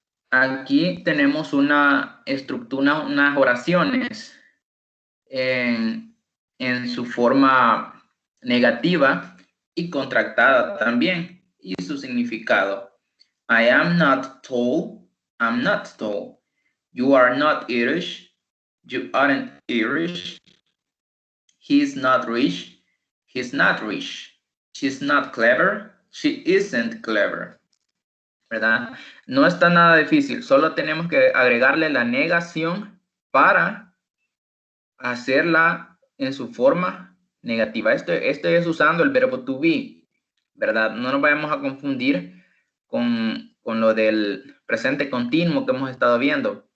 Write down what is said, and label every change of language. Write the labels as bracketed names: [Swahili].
[Spanish] Aquí tenemos una estructura, unas oraciones en su forma negativa y contractada también, y su significado. [English] I am not tall, I'm not tall. You are not Irish, you aren't Irish. He's not rich, he's not rich. She's not clever, she isn't clever. [Spanish] ¿Verdad? No está nada difícil, solo tenemos que agregarle la negación para hacerla en su forma negativa. Esto es usando el verbo to be, ¿verdad? No nos vayamos a confundir con lo del presente continuo que hemos estado viendo.